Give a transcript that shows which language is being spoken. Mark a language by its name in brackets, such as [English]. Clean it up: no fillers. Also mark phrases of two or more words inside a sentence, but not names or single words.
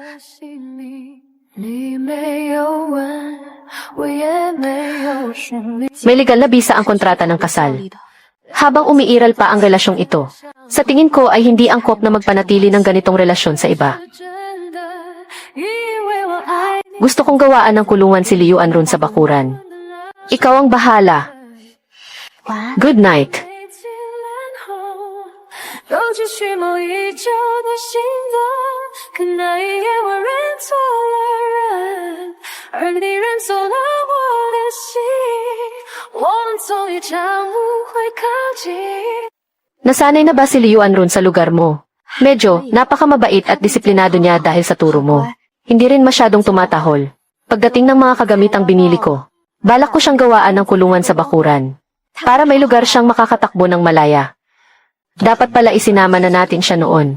[Filipino] May legal na bisa ang kontrata ng kasal. Habang umiiral pa ang relasyong ito, sa tingin ko ay hindi angkop na magpanatili ng ganitong relasyon sa iba. Gusto kong gawaan ng kulungan si Liuan Run sa bakuran. Ikaw ang bahala. [English] Good night. [Chinese] 都继续某已久的心动，可那一夜我认错了人，而你认错了我的心，我们终于将误会靠近。 [Filipino] Nasanay na ba si Liuan Run sa lugar mo? Medyo, napakamabait at disiplinado niya dahil sa turo mo. Hindi rin masyadong tumatahol. Pagdating ng mga kagamitang binili ko, balak ko siyang gawaan ng kulungan sa bakuran. Para may lugar siyang makakatakbo ng malaya. Dapat pala isinama na natin siya noon.